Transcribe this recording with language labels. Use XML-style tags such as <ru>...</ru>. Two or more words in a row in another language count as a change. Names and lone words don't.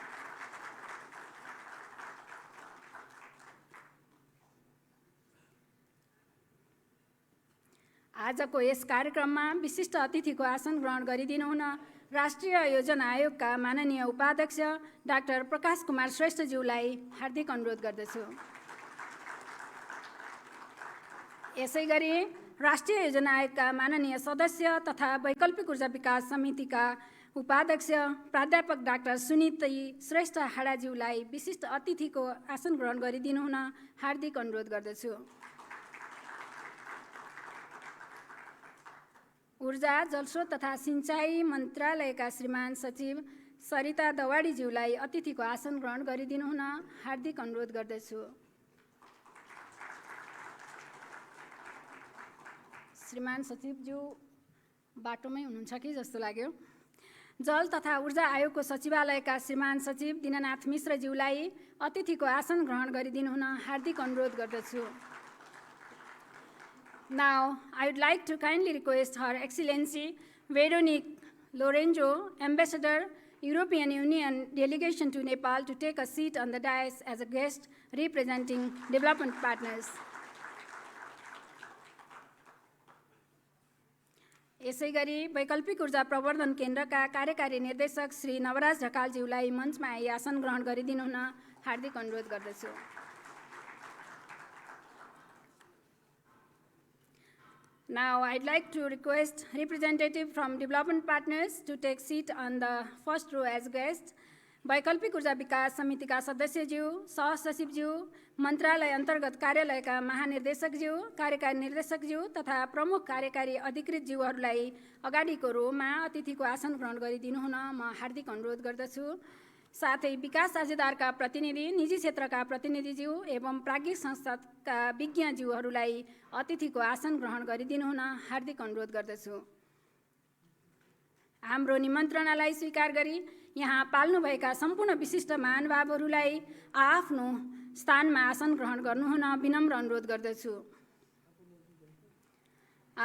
<ne>आजको यस कार्यक्रममा विशिष्ट अतिथिको आसन ग्रहण गरिदिनु हुन राष्ट्रिय योजना आयोगका माननीय उपाध्यक्ष डाक्टर प्रकाश कुमार श्रेष्ठज्यूलाई हार्दिक अनुरोध गर्दछु। यसै गरी राष्ट्रिय योजना आयोगका माननीय सदस्य तथा वैकल्पिक ऊर्जा विकास समितिका उपाध्यक्ष प्राध्यापक डाक्टर सुनिति श्रेष्ठ हाडाज्यूलाई विशिष्ट अतिथिको आसन ग्रहण गरिदिनु हुन हार्दिक अनुरोध गर्दछु। ऊर्जा, जलस्रोत तथा सिँचाइ मन्त्रालयका श्रीमान सचिव सरिता दवाडीज्यूलाई अतिथिको आसन ग्रहण गरिदिनु हुन हार्दिक अनुरोध गर्दछु। श्रीमान सचिवज्यू बाटोमै हुनुहुन्छ कि जस्तो लाग्यो। जल तथा ऊर्जा आयोगको सचिवालयका श्रीमान सचिव दीननाथ मिश्रज्यूलाई अतिथिको आसन ग्रहण गरिदिनु हुन हार्दिक अनुरोध गर्दछु।</ne> <en>Now, I would like to kindly request Her Excellency Veronique Lorenzo, Ambassador, European Union Delegation to Nepal, to take a seat on the dais as a guest representing development partners.</en> <ne>यसै गरी वैकल्पिक ऊर्जा प्रवर्धन केन्द्रका कार्यकारी निर्देशक श्री नवराज ढकालज्यूलाई मञ्चमा आई आसन ग्रहण गरिदिनु हुन हार्दिक अनुरोध गर्दछु।</ne> <en>Now, I'd like to request representative from development partners to take seat on the first row as guests.</en> <ne>वैकल्पिक ऊर्जा विकास समितिका सदस्यज्यू, सहसचिवज्यू, मन्त्रालय अन्तर्गत कार्यालयका महानिर्देशकज्यू, कार्यकारी निर्देशकज्यू तथा प्रमुख कार्यकारी अधिकृतज्यूहरूलाई अगाडिको रोमा अतिथिको आसन ग्रहण गरिदिनु हुन म हार्दिक अनुरोध गर्दछु। साथै विकास साझेदारका प्रतिनिधि, निजी क्षेत्रका प्रतिनिधिज्यू एवं प्राज्ञिक संस्थाका विज्ञज्यूहरूलाई अतिथिको आसन ग्रहण गरिदिनु हुन हार्दिक अनुरोध गर्दछु। हाम्रो निमन्त्रणालाई स्वीकार गरी यहाँ पाल्नुभएका सम्पूर्ण विशिष्ट महानुभावहरूलाई आफ्नो स्थानमा आसन ग्रहण गर्नुहुन विनम्र अनुरोध गर्दछु।</ne>